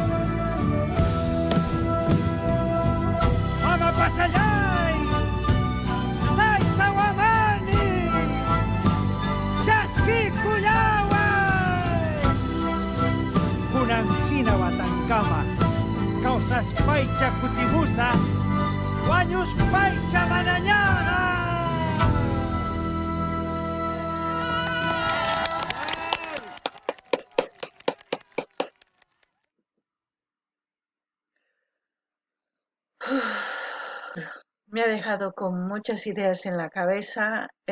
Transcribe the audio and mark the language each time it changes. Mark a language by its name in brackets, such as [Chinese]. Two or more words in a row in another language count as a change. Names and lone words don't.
[Quechua] mama pasallay tayta wamani chaskikuyaway kunan hina watankama kawsaspaycha kutimusaq wañuspaycha manañaqa [Spanish] me ha dejado con muchas ideas en la cabeza.